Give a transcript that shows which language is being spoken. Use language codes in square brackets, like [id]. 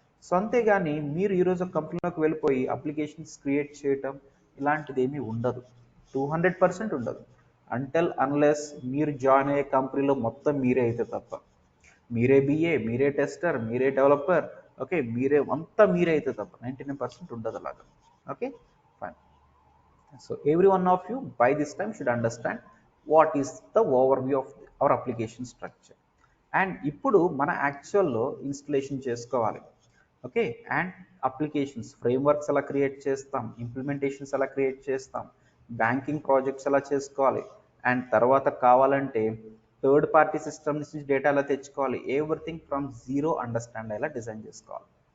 [te] So అంతేగాని మీరు ఈరోజు కంపెనీలోకి వెళ్ళిపోయి అప్లికేషన్స్ క్రియేట్ చేయటం ఇలాంటిది ఏమీ ఉండదు, 200% ఉండదు. అంటెల్ అన్లెస్ మీరు జాయిన్ అయ్యే కంపెనీలో మొత్తం మీరే అయితే తప్ప. మీరే బిఏ, మీరే టెస్టర్, మీరే డెవలపర్, ఓకే, మీరే అంతా మీరే అయితే తప్ప 99% ఉండదు అలాగా. Okay, fine. [en] So every one of you by this time should understand what is the overview of our application structure. [te] And ఇప్పుడు మన యాక్చువల్లో ఇన్స్టలేషన్ చేసుకోవాలి. ఓకే, అండ్ అప్లికేషన్స్ ఫ్రేమ్వర్క్స్ ఎలా క్రియేట్ చేస్తాం, ఇంప్లిమెంటేషన్స్ ఎలా క్రియేట్ చేస్తాం, బ్యాంకింగ్ ప్రాజెక్ట్స్ ఎలా చేసుకోవాలి, and తర్వాత కావాలంటే థర్డ్ పార్టీ సిస్టమ్ నుంచి డేటా ఎలా తెచ్చుకోవాలి, ఎవ్రీథింగ్ ఫ్రమ్ జీరో అండర్స్టాండ్ ఎలా డిజైన్ చేసుకోవాలి.